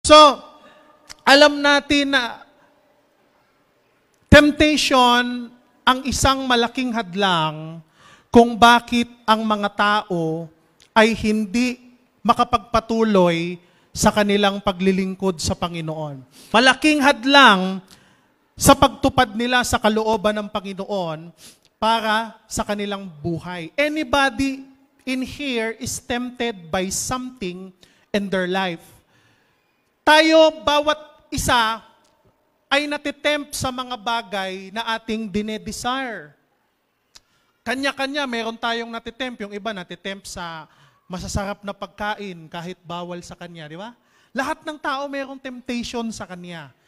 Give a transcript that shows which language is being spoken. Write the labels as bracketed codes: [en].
[tl] So, alam natin na temptation ang isang malaking hadlang kung bakit ang mga tao ay hindi makapagpatuloy sa kanilang paglilingkod sa Panginoon. Malaking hadlang sa pagtupad nila sa kalooban ng Panginoon para sa kanilang buhay. [en] Anybody in here is tempted by something in their life. [tl] Tayo, bawat isa, ay natitempt sa mga bagay na ating dinedesire. Kanya-kanya, meron tayong natitempt. Yung iba natitempt sa masasarap na pagkain kahit bawal sa kanya, di ba? Lahat ng tao merong temptation sa kanya.